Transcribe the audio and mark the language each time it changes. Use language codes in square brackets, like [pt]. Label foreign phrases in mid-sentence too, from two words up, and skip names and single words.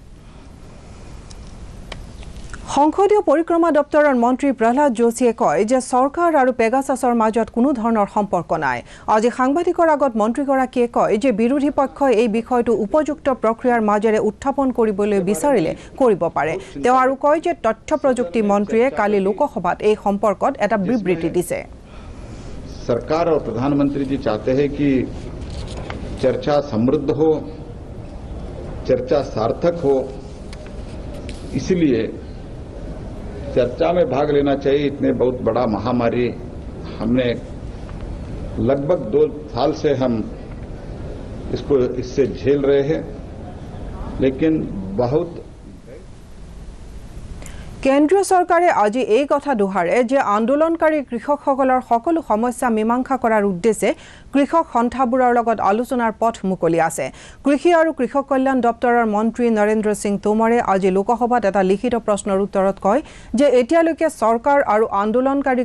[as] সংসদীয় পৰিক্ৰমা দপ্তৰৰ মন্ত্ৰী প্ৰহ্লাদ যোশীয়ে কয় যে চৰকাৰ আৰু পেগাছাছৰ মাজত কোনো ধৰণৰ সম্পৰ্ক নাই আজি সাংবাদিকৰ আগত মন্ত্ৰীগৰাকীয়ে কয় যে বিৰোধী পক্ষই এই বিষয়টো উপযুক্ত প্ৰক্ৰিয়াৰ মাজেৰে উত্থাপন কৰিবলৈ বিচাৰিলে কৰিব পাৰে তেওঁ আৰু কয় যে তথ্য প্ৰযুক্তি মন্ত্ৰীয়ে কালি লোকসভাত এই সম্পৰ্কত এটা বিবৃতি দিছে [hi] सरकार और प्रधानमंत्री जी चाहते हैं कि चर्चा समृद्ध हो चर्चा सार्थक हो इसलिए चर्चा में भाग लेना चाहिए इतने बहुत बड़ा महामारी हमने लगभग 2 साल से हम इससे झेल रहे हैं लेकिन बहुत [as] কেন্দ্ৰীয় চৰকাৰে আজি এই কথা দোহাৰে যে আন্দোলনকাৰী কৃষকসকলৰ সকলো সমস্যা মীমাংসা কৰাৰ উদ্দেশ্যে কৃষক সন্থাবোৰৰ লগত আলোচনাৰ পথ মুকলি আছে কৃষি আৰু কৃষক কল্যাণ দপ্তৰৰ মন্ত্ৰী নৰেন্দ্ৰ সিং তোমৰে আজি লোকসভাত এটা লিখিত প্ৰশ্নৰ উত্তৰত কয় যে এতিয়ালৈকে চৰকাৰ আৰু আন্দোলনকাৰী